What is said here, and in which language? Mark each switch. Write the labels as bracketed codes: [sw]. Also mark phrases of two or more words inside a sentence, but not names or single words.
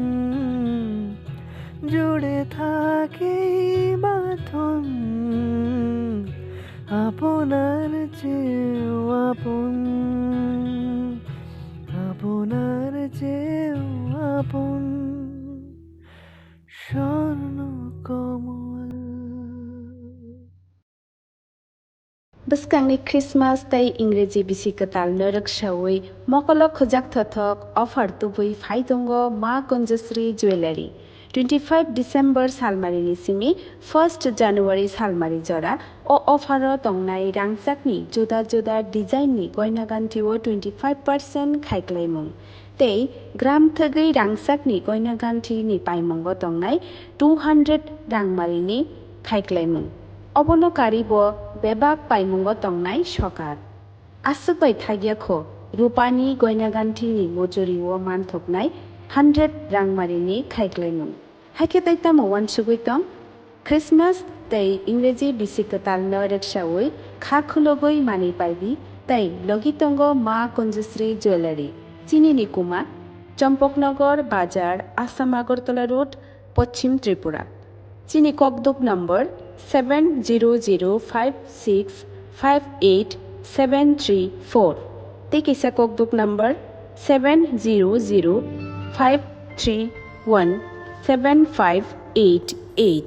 [bn] জুড়ে থাকে বাঁধন আপনার চেয়েও আপন, আপনার চেয়েও আপন স্বর্ণ কমল। [trp] Bwskangni Christmas tei Ingreji bisikatal norak shawui mokolo khojak thothok offer tubui phaidongo Ma Kunjasri Jewelry 25 December salmarini simi 1st January salmari jora o offer o tongnai rangchakni juda juda design ni goina ganti o 25% khaiklaimung tei gram thagui rangchakni goina ganti ni paimongo tongnai 200 rangmarini khaiklaimung অবলকারী ব বেবাক পাইমুঙ্গ তংনাই সকার আসুকবাই থাগিয়াখো রূপানি গয়নাগান্ঠিনি মজুরি ও মানথকনাই 100 রাংমারিনি খাইক্লাইমুং হাইকে তাইতাম ওয়ান সুগুইতং খ্রিসমাস তৈ ইংরেজি বিসিকতাল নরেকসাউই খা খুলগৈ মানি পাইবি তাই লগিতঙ্গ মা কুঞ্জশ্রী জুয়েলারি চিনিনি কুমা চম্পকনগর বাজার আসাম আগরতলা রোড পশ্চিম ত্রিপুরা চিনি ককদুক নম্বর 7005658734 তেকিসা ককদুক নম্বর 7005317588